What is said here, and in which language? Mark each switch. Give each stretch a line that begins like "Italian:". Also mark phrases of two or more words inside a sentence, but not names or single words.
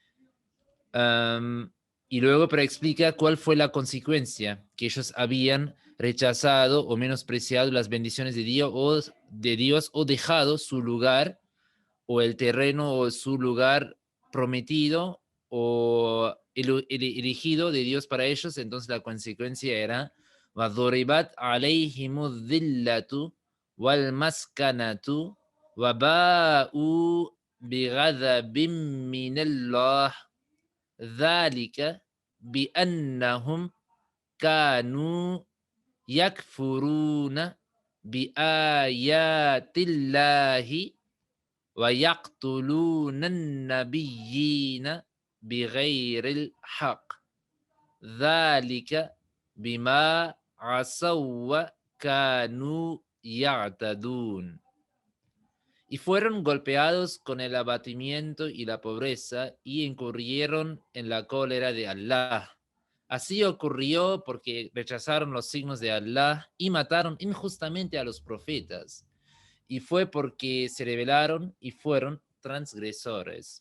Spanish: Y luego pero explica cuál fue la consecuencia, que ellos habían rechazado o menospreciado las bendiciones de Dios o dejado su lugar o el terreno o su lugar prometido o elegido de Dios para ellos. Entonces la consecuencia era
Arabic: وَضُرِبَتْ عَلَيْهِمُ الذِّلَّةُ وَالْمَسْكَنَةُ وَبَاءُوا بِغَضَبٍ مِّنَ اللَّهِ ذلك بأنهم كانوا يكفرون بآيات الله ويقتلون النبيين بغير الحق ذلك بما عصوا وكانوا يعتدون.
Spanish: Y fueron golpeados con el abatimiento y la pobreza y incurrieron en la cólera de Allah. Así ocurrió porque rechazaron los signos de Allah y mataron injustamente a los profetas. Y fue porque se rebelaron y fueron transgresores.